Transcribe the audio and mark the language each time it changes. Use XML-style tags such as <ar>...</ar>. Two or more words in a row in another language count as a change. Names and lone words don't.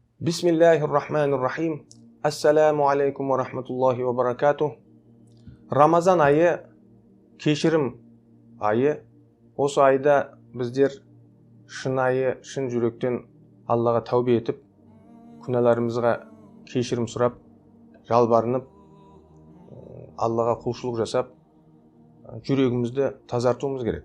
<ar>بسم الله الرحمن الرحيم. السلام عليكم ورحمة الله وبركاته.</ar> <kk>Рамазан айы кешірім айы. Осы айда біздер шынайы, шын жүректен Аллаға тәубе етіп, күнәларымызға кешірім сұрап, жалбарынып, Аллаға құлшылық жасап, жүрегімізді тазартуымыз керек.</kk>